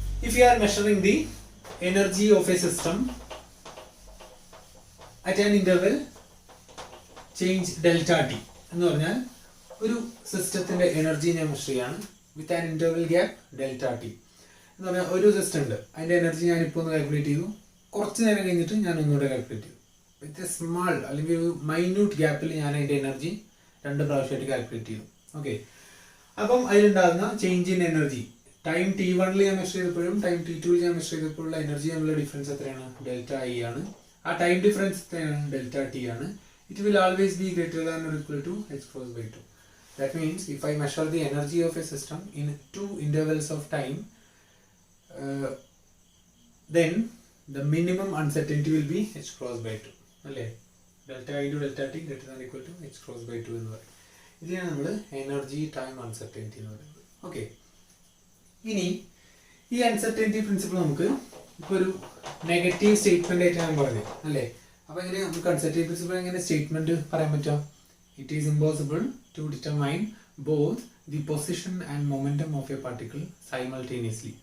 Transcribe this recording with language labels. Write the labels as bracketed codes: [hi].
[en] if you are measuring the energy of a system at an interval change delta T [ml] എന്ന് പറഞ്ഞാൽ ഒരു സിസ്റ്റത്തിന്റെ energy ഞാൻ measure ചെയ്യാണ് [en] with an interval gap delta T [ml] എന്ന് പറഞ്ഞാൽ ഒരു സിസ്റ്റം ഉണ്ട്, അതിന്റെ എനർജി ഞാൻ ഇപ്പോൾ ഒന്ന് കാൽക്കുലേറ്റ് ചെയ്തു, കുറച്ച് നേരം കഴിഞ്ഞിട്ട് ഞാൻ ഒന്നുകൂടെ കാൽക്കുലേറ്റ് ചെയ്തു. [en] with a small [ml] അല്ലെങ്കിൽ ഒരു മൈന്യൂട്ട് ഗ്യാപ്പിൽ ഞാൻ അതിന്റെ എനർജി 2 പ്രാവശ്യമായിട്ട് കാൽക്കുലേറ്റ് ചെയ്തു. ഓക്കെ, അപ്പം അതിലുണ്ടാകുന്ന change in energy time T1 ഞാൻ മെഷർ ചെയ്തപ്പോഴും ടൈം T2 ഞാൻ മെഷർ ചെയ്തപ്പോഴുള്ള എനർജി തമ്മിലുള്ള ഡിഫറൻസ് എത്രയാണ്? ഡെൽറ്റ ഐ ആണ്. ആ ടൈം ഡിഫറൻസ് എത്രയാണ്? ഡെൽറ്റ ടി ആണ്. [en] It will always be greater than or equal to h cross by 2. That means if I measure the energy of a system in 2 intervals of time, then the minimum uncertainty will be h cross by 2. [ml] അല്ലേ? [en] delta I to delta T greater than equal to h cross by 2 [ml] എന്ന് പറയും. ഇതിനാണ് നമ്മൾ energy time uncertainty എന്ന് പറയുന്നത്. Okay, ഇനി ഈ uncertainty principle നമുക്ക് ഇപ്പോൾ ഒരു നെഗറ്റീവ് സ്റ്റേറ്റ്മെന്റ് ആയിട്ട് ഞാൻ പറഞ്ഞു അല്ലേ? അപ്പോൾ എങ്ങനെ നമുക്ക് അൺസർട്ടനിറ്റി പ്രിൻസിപ്പിൾ എങ്ങനെ സ്റ്റേറ്റ്മെന്റ് പറയാൻ പറ്റും? [en] It is impossible to determine both the position and momentum of a particle simultaneously.